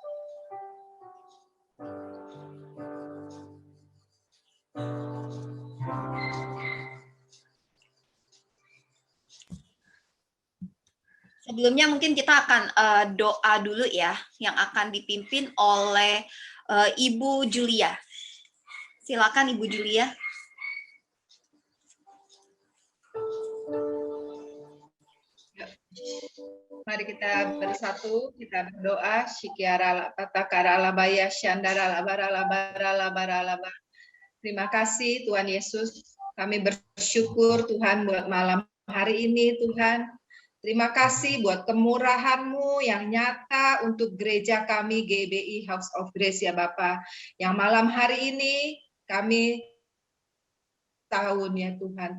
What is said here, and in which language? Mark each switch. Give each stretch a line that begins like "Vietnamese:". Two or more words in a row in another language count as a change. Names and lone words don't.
Indonesian: Sebelumnya mungkin kita akan doa dulu ya, yang akan dipimpin oleh Ibu Julia. Silakan Ibu Julia. Mari kita bersatu, kita berdoa. Syikiara patakara labaya syandara labara labara labara labara. Terima kasih Tuhan Yesus. Kami bersyukur Tuhan buat malam hari ini Tuhan. Terima kasih buat kemurahan-Mu yang nyata untuk gereja kami GBI House of Grace ya Bapak. Yang malam hari ini kami tahun ya Tuhan.